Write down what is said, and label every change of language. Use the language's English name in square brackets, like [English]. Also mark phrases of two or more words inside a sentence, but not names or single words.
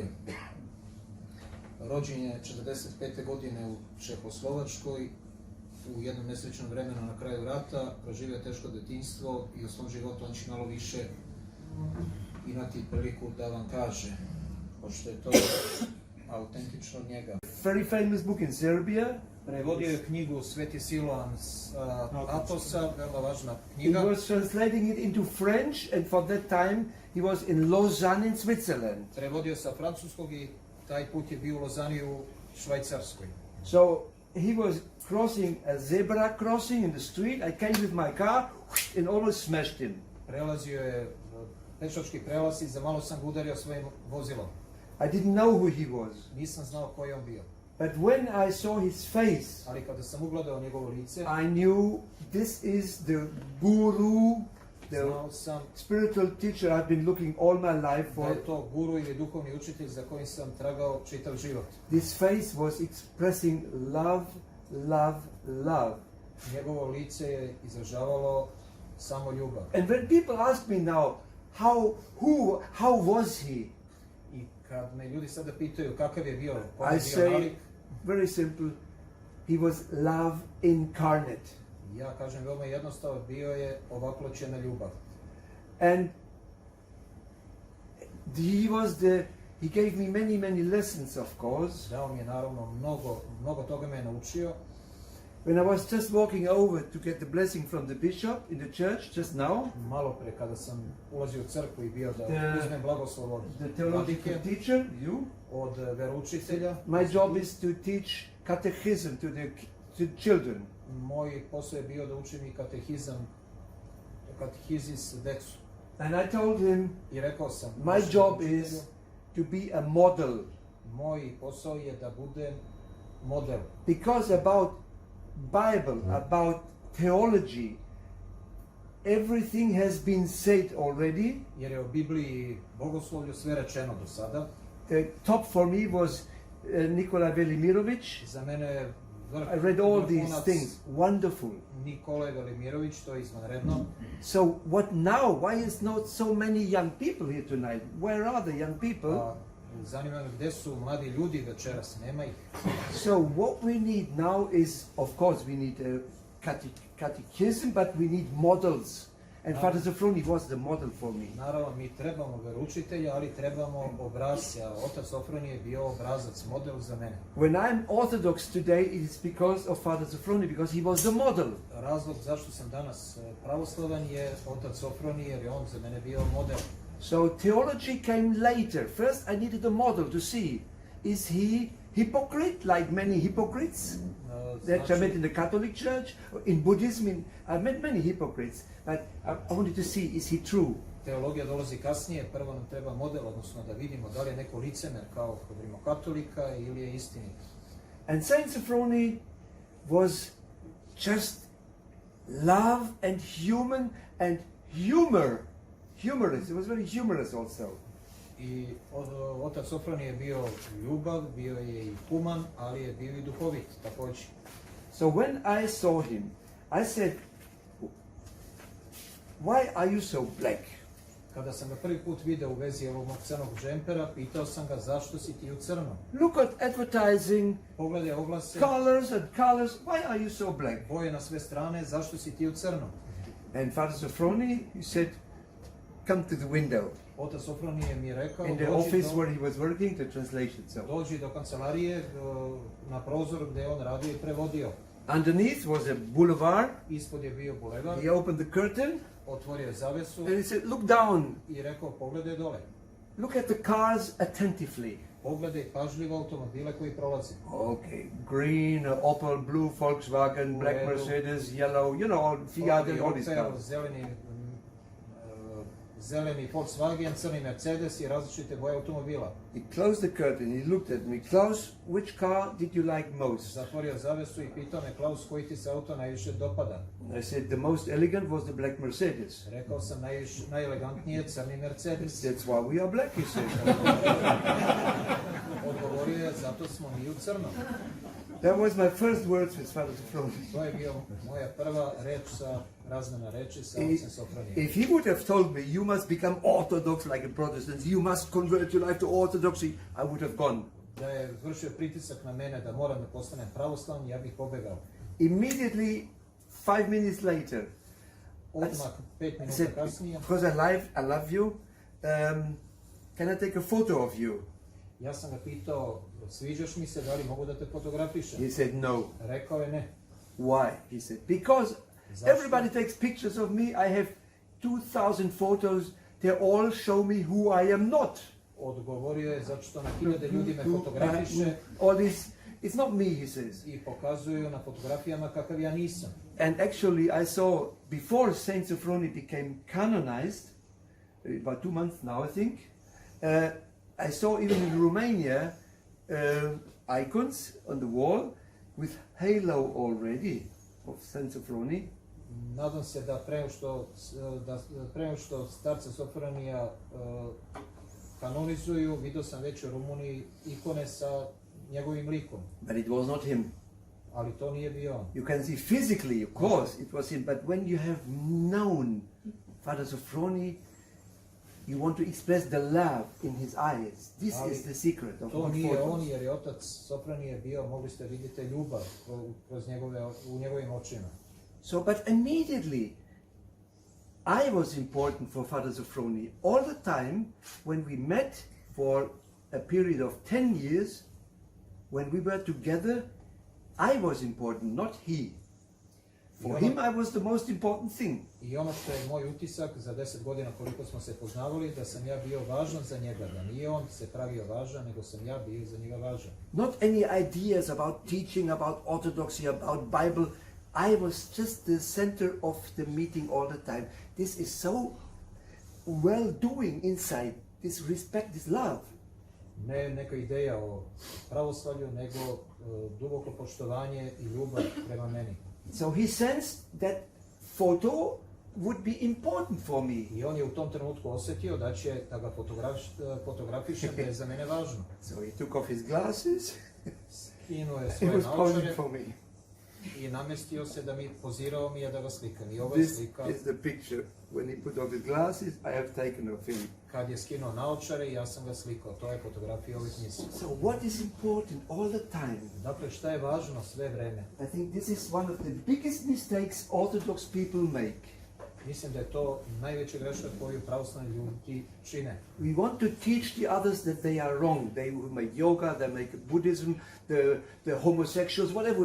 [Serbian] Rođen je 45. godine u Čehoslovačkoj, u jednom nesrećnom vremenu na kraju rata, proživio teško detinjstvo i u svom životu on će malo više imati priliku da vam kaže, pošto je to autentično od njega. [English] Very famous book in Serbia. [Serbian] Prevodio je knjigu Sveti Siloan Abel-Tasa, veoma važna knjiga. [English] He was translating it into French, and for that time he was in Lausanne in Switzerland. [Serbian] Prevodio sa francuskog i taj put je bio u Lozani u Švajcarskoj. [English] So he was crossing a zebra crossing in the street. I came with my car and almost smashed him. [Serbian] Prelazio je pešački prelaz i za malo sam ga udario svojim vozilom. [English] I didn't know who he was. [Serbian] Nisam znao ko je on bio. [English] But when I saw his face, [Serbian] Ali kada sam ugledao njegovo lice, [English] I knew this is the guru, the [Serbian] znao sam [English] spiritual teacher I've been looking all my life [Serbian] da [English] for. [Serbian] je to guru ili duhovni učitelj za kojim sam tragao čitav život. [English] This face was expressing love, love, love. [Serbian] Njegovo lice je izražavalo samo ljubav. [English] And when people ask me now, how was he? [Serbian] I kad me ljudi sada pitaju kakav je bio, [English] I say, very simple, he was love incarnate. [Serbian] ja kažem veoma jednostavno, bio je ovakloćena ljubav. [English] And he gave me many lessons, of course. [Serbian] Dao mi je naravno mnogo toga me je naučio. [English] When I was just walking over to get the blessing from the bishop in the church just now, [Serbian] Malo pre kada sam ulazio u crkvu i bio da uzmem blagoslov od [English] the theological [Serbian] vladike, [English] teacher, you, [Serbian] od veroučitelja, [English] my job is to teach catechism to the children. [Serbian] moj posao je bio da učim i katehizis decu. [English] And I told him, [Serbian] I rekao sam, [English] my job is to be a model. [Serbian] moj posao je da budem model. [English] Because about Bible, about theology, everything has been said already. [Serbian] Jer je o Bibliji i bogoslovlju sve rečeno do sada. [English] The top for me was Nikola Velimirović. [Serbian] Za mene je [English] I read all these things. Wonderful. [Serbian] Nikolaj Velimirović, to je izvanredno. [English] So what now? Why is not so many young people here tonight? Where are the young people? [Serbian] Zanima me gde su mladi ljudi večeras, nema ih. [English] So what we need now is, of course, we need a catechism, but we need models. And Father Sofroni was the model for me. [Serbian] Naravno, mi trebamo veroučitelja, ali trebamo obrazca. Otac Sofroni je bio obrazac, model za mene. [English] When I'm Orthodox today, it is because of Father Sofroni, because he was the model. [Serbian] Razlog zašto sam danas pravoslavan je Otac Sofroni, jer je on za mene bio model. [English] So theology came later. First I needed a model to see, is he hypocrite like many hypocrites that I met in the Catholic Church, in Buddhism, I met many hypocrites, but I wanted to see, is he true? [Serbian] Teologija dolazi kasnije, prvo nam treba model, odnosno da vidimo da li je neko licemer kao kod rimokatolika ili je istinit. [English] And Saint Sophrony was just love and human and humorous. He was very humorous also. [Serbian] I Otac Sofroni je bio ljubav, bio je i human, ali je bio i duhovit također. [English] So when I saw him, I said, why are you so black? [Serbian] Kada sam ga prvi put video u vezi ovog mog crnog džempera, pitao sam ga zašto si ti u crnom. [English] Look at advertising, [Serbian] Pogledaj oglase, [English] colors and colors, why are you so black? [Serbian] boje na sve strane, zašto si ti u crnom? [English] And Father Sophrony, he said, come to the window. [Serbian] Otac Sofroni je mi rekao, [English] In the office where he was working, the translation. So [Serbian] dođi do kancelarije, na prozor gde on radio i prevodio. [English] underneath was a boulevard. [Serbian] Ispod je bio bulevar, [English] He opened the curtain [Serbian] otvorio je zavesu [English] and he said, look down, [Serbian] i rekao, pogledaj dole. [English] look at the cars attentively. [Serbian] Pogledaj pažljivo automobile koji prolaze. [English] Okay, green, Opel, blue, Volkswagen, black Mercedes, yellow, you know, all Fiat and all these cars. [Serbian] Zeleni, zeleni Volkswagen, crni Mercedes i različite boje automobila. [English] He closed the curtain, he looked at me. Klaus, which car did you like most? [Serbian] Zatvorio zavesu i pitao me, Klaus, koji ti se auto najviše dopada? [English] I said the most elegant was the black Mercedes. [Serbian] Rekao sam, najelegantnije crni Mercedes. [English] That's why we are black, he said. [Serbian] Odgovorio je, zato smo mi u crnom. [English] That was my first words with Father Sophroni. [Serbian] To je bio moja prva reč razmena reči sa ocem Sophronijem. [English] If he would have told me, you must become Orthodox like a Protestant, you must convert your life to Orthodoxy, I would have gone. [Serbian] Da je vršio pritisak na mene da moram da postanem pravoslavni, ja bih pobegao. [English] Immediately, 5 minutes later, [Serbian] Odmah, 5 [English] I [Serbian] minuta [English] said, [Serbian] kasnije, [English] because I love you, can I take a photo of you? [Serbian] ja sam ga pitao, sviđaš mi se, da li mogu da te fotografišem? [English] He said, no. [Serbian] Rekao je ne. [English] Why? He said, because everybody takes pictures of me. I have 2,000 photos. They all show me who I am not. [Serbian] Odgovorio je zato što na hiljade ljudi me fotografiše [English] All this, it's not me, he says. [Serbian] i pokazuju na fotografijama kakav ja nisam. [English] And actually, I saw, before Saint Sophroni became canonized, about 2 months now, I think, I saw even in Romania icons on the wall with halo already of Saint Sophroni. [Serbian] Nadam se da pre nego što starca Sophronija kanonizuju, vidio sam već u Rumuniji ikone sa njegovim likom. [English] But it was not him. [Serbian] Ali to nije bio on. [English] You can see physically, of course, it was him. But when you have known Father Sophroni, you want to express the love in his eyes. This is the secret of [Serbian] To nije on, [English] Orthodox. [Serbian] jer je otac Sophronije bio, mogli ste vidjeti ljubav u njegovim očima. [English] So, but immediately, I was important for Father Sophroni. All the time, when we met for a period of 10 years, when we were together, I was important, not he. For him, I was the most important thing. [Serbian] I ono što je moj utisak za 10 godina koliko smo se poznavali, da sam ja bio važan za njega, da nije on se pravio važan, nego sam ja bio za njega važan. [English] Not any ideas about teaching, about orthodoxy, about Bible. I was just the center of the meeting all the time. This is so well doing inside, this respect, this love. [Serbian] Ne neka ideja o pravoslavlju, nego duboko poštovanje i ljubav prema meni. [English] So he sensed that photo would be important for me. [Serbian] I on je u tom trenutku osjetio da će da ga fotografišem, da je za mene važno. [English] So he took off his glasses. [Serbian] Skinuo je [English] He [Serbian] svoje [English] was posing [Serbian] naočare [English] for me. [Serbian] i namestio se da mi pozirao mi je da ga slikam. I ovo je [English] This [Serbian] slika [English] is the picture. When he put off his glasses, I have taken of him. [Serbian] kad je skinuo naočare i ja sam ga slikao. To je fotografija ovih misli. [English] So what is important all the time? [Serbian] Dakle, šta je važno sve vreme? [English] I think this is one of the biggest mistakes Orthodox people make. [Serbian] Mislim da je to najveća greška koju pravoslavni ljudi čine. [English] We want to teach the others that they are wrong. They who make yoga, they make Buddhism, the homosexuals, whatever.